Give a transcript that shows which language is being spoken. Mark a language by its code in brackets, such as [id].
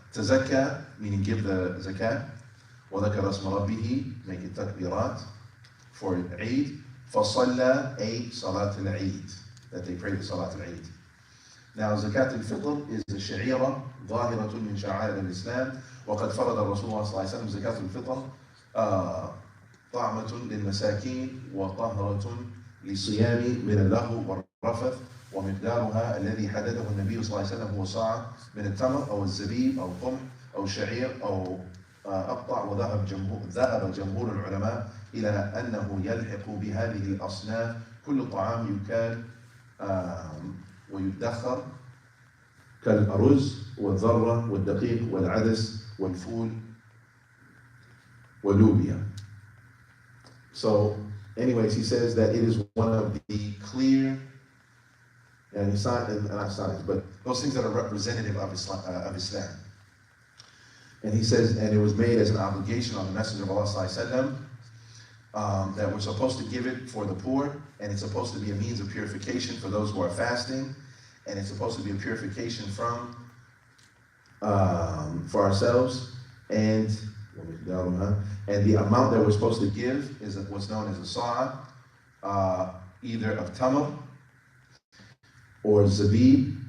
[en] Tazakka, meaning give the zakat. [ar] وَذَكَرَ اسْمَ رَبِّهِ, [en] make it takbirat for Eid. [ar] فَصَلَّى, [en] a salat al-Eid, that they pray the salat al-Eid. Now, zakat al-fitr is a sha'ira, [ar] ظاهرة من شعائر الإسلام. وقد فرض الرسول صلى الله عليه وسلم زكاة الفطر طعمة للمساكين وطهرة للصيام من اللغو والرفث، ومقدارها الذي حدده النبي صلى الله عليه وسلم هو صاع من التمر أو الزبيب أو القمح أو الشعير أو أقطع. وذهب جمهور العلماء إلى أنه يلحق بهذه الأصناف كل طعام يكال ويدخر كالأرز والذرة والدقيق والعدس والفول واللوبيا. [en] So, anyways, he says that it is one of the clear, and not signs, but those things that are representative of Islam. And he says, and it was made as an obligation on the Messenger of Allah sallallahu alaihi wasallam, that we're supposed to give it for the poor, and it's supposed to be a means of purification for those who are fasting, and it's supposed to be a purification from for ourselves, and the amount that we're supposed to give is what's known as a sa'a, either of tamar or zabib.